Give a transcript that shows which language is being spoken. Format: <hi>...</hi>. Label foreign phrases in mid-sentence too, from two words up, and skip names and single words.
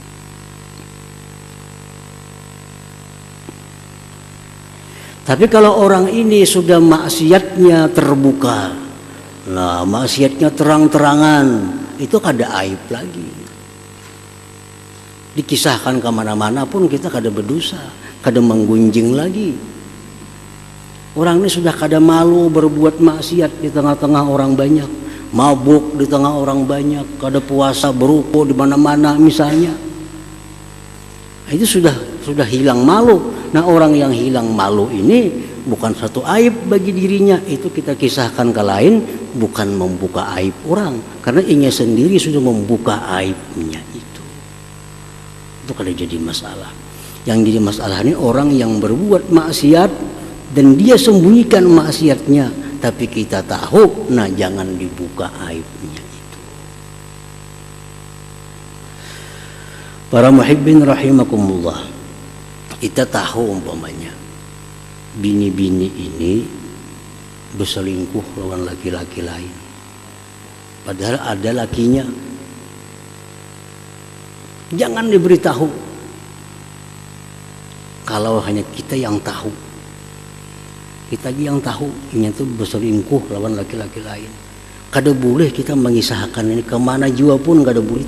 <id>Tapi kalau orang ini sudah maksiatnya terbuka, nah maksiatnya terang-terangan, itu</id> <bjn>kada aib lagi. Dikisahkan kemana-mana pun kita kada berdosa, kada menggunjing lagi.</bjn> <id>Orang ini sudah kada malu berbuat maksiat di tengah-tengah orang banyak, mabuk di tengah orang banyak,</id> <bjn>kada puasa berukul</bjn> <id>di mana-mana misalnya. Itu sudah hilang malu. Nah, orang yang hilang malu ini bukan satu aib bagi dirinya, itu kita kisahkan ke lain, bukan membuka aib orang,</id> <bjn>karena inya sendiri</bjn> <id>sudah membuka aibnya itu kada jadi masalah. Yang jadi masalah ini orang yang berbuat maksiat dan dia sembunyikan maksiatnya, tapi kita tahu, nah jangan dibuka aibnya itu.</id> <ar>Para محبين رحمكم الله,</ar> <bjn>kita tahu umpamanya bini-bini ini berselingkuh lawan laki-laki lain, padahal ada lakinya.</bjn> <id>Jangan diberitahu.</id> <bjn>Kalau hanya kita yang tahu, kita yang tahu ini tuh berselingkuh lawan laki-laki lain, kada boleh kita mengisahkan ini kemana jua pun, kada boleh.</bjn>